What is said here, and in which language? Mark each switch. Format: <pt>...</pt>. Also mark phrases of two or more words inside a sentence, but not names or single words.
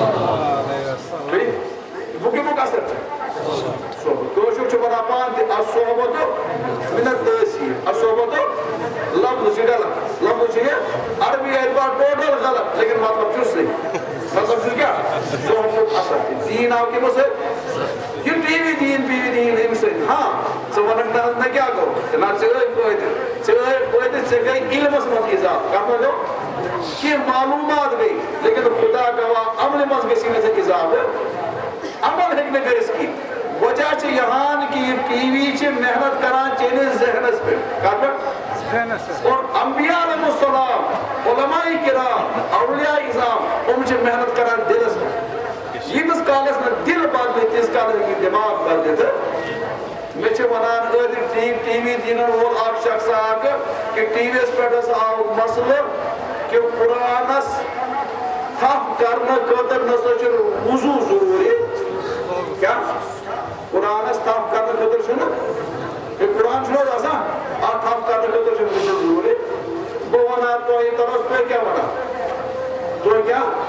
<ks>بہٕ کَمیُک اثر چھُ صحبت کٲشُر چھُ ونان پانہٕ تہِ</ks> <ar>الصحبتُ مِن التأثیٖر</ar> <ks>الصحبتُ لفظ چھُ غلط لفظ چھُ یہِ عربی اعتبار ٹوٹل غلط لیکن مطلب چھُ صحیح مطلب چھُ کیٛاہ صحبتُک اثر تہِ دیٖن آو کٔمو سۭتۍ یہِ ٹی وی دیٖن اَمہِ سۭتۍ ہاں ژٕ وَنکھ نہ مےٚ کیٛاہ گوٚو نہ ژےٚ ٲے فٲیدٕ ژےٚ گٔے علمس منٛز اِضافہٕ کتھ منٛز گوٚو کینٛہہ معلوٗمات گٔے لیکن خدا گواہ عملہِ منٛز گژھی نہٕ ژےٚ اِضافہٕ عمل ہیٚکہِ نہٕ کٔرِتھ کینٛہہ وجہ چھِ یہان</ks> <ur>کہ یہ ٹی وی</ur> <ks>چھِ محنت کران چٲنِس ذہنس پٮ۪ٹھ کتھ پٮ۪ٹھ اور انبیاء</ks> <ar>علیہ السلام</ar> <ur>علماء کرام اولیاء اعظام</ur> <ks>یِم چھِ محنت کران دِلس پٮ۪ٹھ ییٖتِس کالس نہٕ دِل بدلہِ تیٖتِس کالس ہیٚکہِ دٮ۪ماغ بدلِتھ مےٚ چھِ ونان ٹی وی دیٖنن وول اکھ شخص اکھ کہ ٹی وی یس پٮ۪ٹھ حظ آو مسلہٕ کہ قرآنس تھپھ کرنہٕ خٲطرٕ نسا چھُ وضوٗ ضروٗری کیٛاہ قرآنس تھپھ کرنہٕ خٲطرٕ چھُنہٕ قرآن چھُنہٕ حظ آسان اتھ تھپھ کرنہٕ خٲطرٕ چھُنہٕ وضوٗ ضروٗری بہٕ ونان تۄہہِ ترس تُہۍ کیٛاہ ونان تُہۍ کیٛاہ</ks>